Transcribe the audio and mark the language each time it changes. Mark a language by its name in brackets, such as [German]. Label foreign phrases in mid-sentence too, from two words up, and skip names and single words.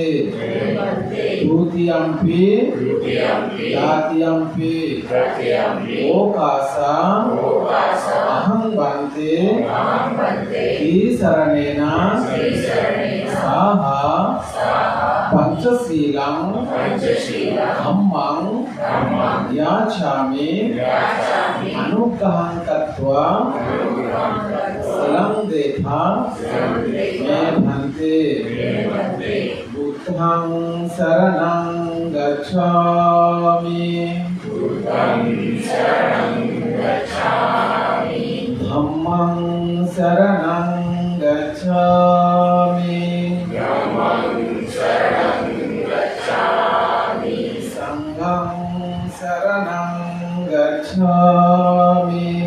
[Pali] द्वितीयंपि तृतीयंपि ओकास अहं भन्ते ही शरणेन सह पंचशीलं धम्मं याचामि अनुग्रहं कृत्वा शीलं देथा मे भन्ते. बुद्धं शरणं गच्छामि. धम्मं शरणं गच्छामि. संघं शरणं गच्छामि.